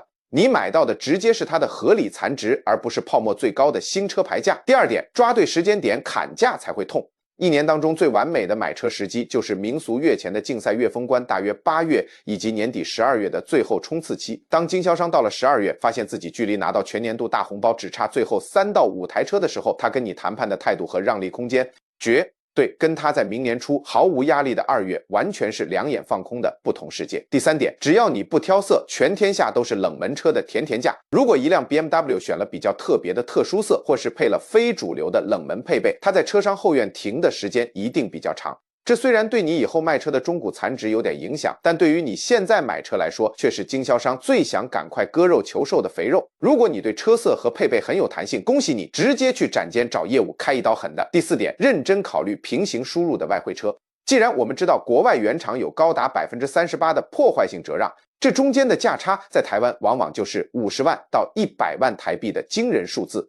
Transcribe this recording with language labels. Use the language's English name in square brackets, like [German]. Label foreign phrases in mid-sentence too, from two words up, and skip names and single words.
[Chinese] 你買到的直接是它的合理殘值，而不是泡沫最高的新車牌價。第二點，抓對時間點砍價才會痛。一年當中最完美的買車時機就是民俗月前的競賽月封關，大約8月以及年底12月的最後衝刺期。當經銷商到了12月，發現自己距離拿到全年度大紅包只差最後3到5台車的時候，他跟你談判的態度和讓利空間絕对跟他在明年初毫無壓力的2月完全是两眼放空的不同世界。第3點，只要你不挑色，全天下都是冷門車的甜甜價。如果一輛 BMW 選了比較特別的特殊色，或是配了非主流的冷門配備，它在車商後院停的時間一定比較長。這雖然對你以後賣車的中古殘值有點影響，但對於你現在買車來說，卻是經銷商最想趕快割肉求售的肥肉。如果你對車色和配備很有彈性，恭喜你，直接去展間找業務開一刀狠的。第4點，認真考慮平行輸入的外匯車。既然我們知道國外原廠有高達38%的破壞性折讓，這中間的價差在台灣往往就是50萬到100萬台幣的驚人數字。